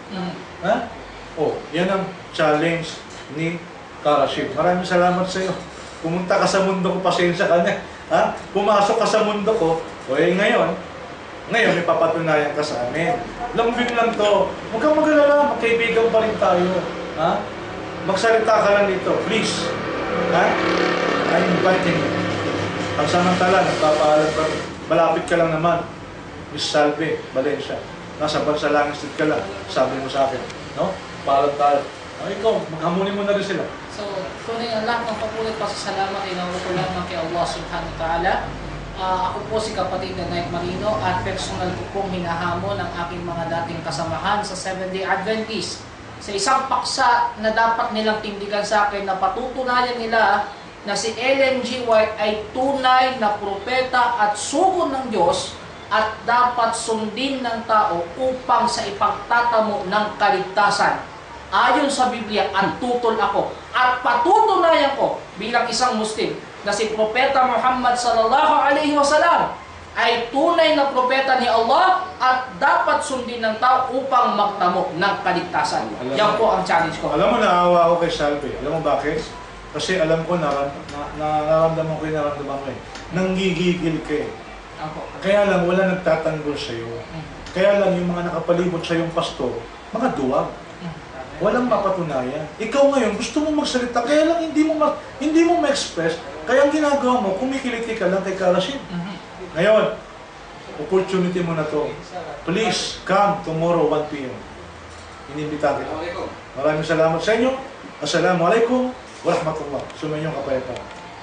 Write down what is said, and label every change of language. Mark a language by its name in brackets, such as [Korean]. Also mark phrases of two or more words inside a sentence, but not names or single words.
[Filipino] Yan ang challenge ni Karashid. Maraming salamat sa iyo. Pumunta ka sa mundo ko, pasensya ka na. Pumasok ka sa mundo ko, ngayon, may papatunayan ka sa amin. Lambing lang to. Huwag kang mag-alala, magkaibigan pa rin tayo. Magsalita ka lang dito, please. [English] I'm inviting you. [Filipino] Ang samantala, nagpapaalam ka. Malapit ka lang naman. Miss Salve Valencia. Nasa Bansalangin Street ka lang. Sabi mo sa akin. Paalam tayo. Ikaw, maghamunin mo na rin sila. So, tunay ang lahat ng papulit pasasalamat ay nakuha ko lamang kay Allah [Arabic] subhanahu wa ta'ala. [Filipino] Ako po si kapatid na Knight Marino at personal ko pong hinahamon ang aking mga dating kasamahan sa Seventh-day Adventist sa isang paksa na dapat nilang tindigan sa akin na patutunayan nila na si Ellen G. White ay tunay na propeta at sugo ng Diyos at dapat sundin ng tao upang sa ipagtatamo ng kaligtasan. Ayon sa Biblia, at tutol ako at patutunayan ko bilang isang Muslim na si Propeta Muhammad [Arabic] sallallahu alaihi wasallam [Filipino] ay tunay na propeta ni Allah at dapat sundin ng tao upang magtamo ng kaligtasan. Yan po ang challenge ko. Alam mo, naawa ako kay Salve. Alam mo bakit? Kasi alam ko, nararamdaman ko yung nararamdaman ko eh. Nanggigigil ka eh. Opo. Kaya lang, wala nagtatanggol sa'yo. Kaya lang, yung mga nakapalibot sa yung pastor, mga duwag. Walang mapatunayan. Ikaw ngayon, gusto mo magsalita, kaya lang hindi mo ma-express. Kaya ang ginagawa mo, kumikiliti ka lang kay Karashid. Ngayon, opportunity mo na to. [English] Please, come tomorrow 1 p.m. [Filipino] Inimbita kita. Maraming salamat sa inyo. [Arabic] Assalamualaikum warahmatullah. [Filipino] Sumayin yung kapayapaan.